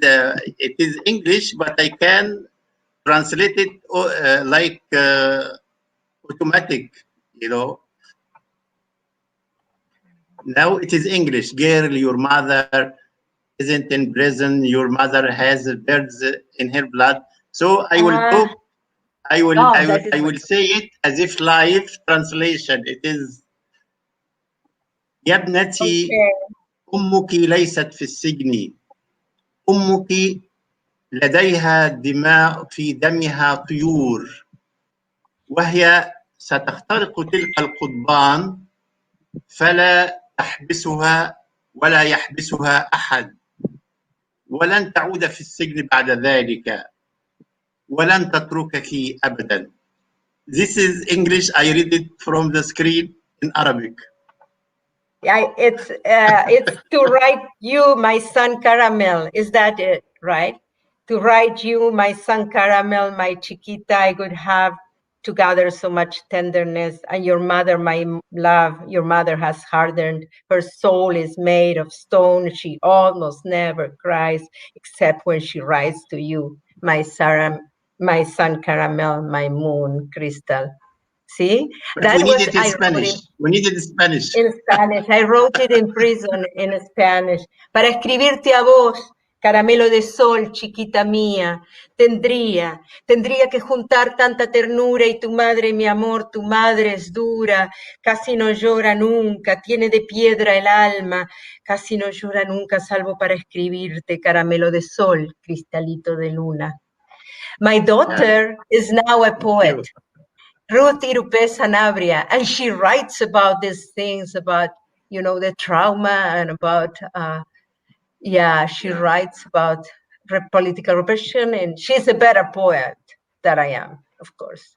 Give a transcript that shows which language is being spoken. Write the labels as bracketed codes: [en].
[en] It is English, but I can translate it like automatic. You know. Now it is English. Girl, your mother isn't in prison. Your mother has birds in her blood. So I will talk. I will say it as if live translation. It is [ar] يا ابنتي أمك ليست في السجن. أمك لديها دماء في دمها طيور وهي ستخترق تلك القضبان فلا تحبسها ولا يحبسها أحد ولن تعود في السجن بعد ذلك ولن تتركك أبدا. [en] This is English. I read it from the screen in Arabic. It's to write you, my son Caramel. Is that it, right? To write you, my son Caramel, my chiquita, I could have to gather so much tenderness. And your mother, my love, your mother has hardened. Her soul is made of stone. She almost never cries, except when she writes to you, my son Caramel, my moon crystal. See, but we need it in Spanish. We need it in Spanish. In Spanish. I wrote it in prison in Spanish. [es] Para escribirte a vos, caramelo de sol, chiquita mía, tendría que juntar tanta ternura y tu madre, mi amor, tu madre es dura, casi no llora nunca, tiene de piedra el alma, casi no llora nunca salvo para escribirte, caramelo de sol, cristalito de luna. [en] My daughter is now a poet. Ruth Irupe Sanabria, and she writes about these things, about, the trauma and about, she writes about political repression, and she's a better poet than I am, of course.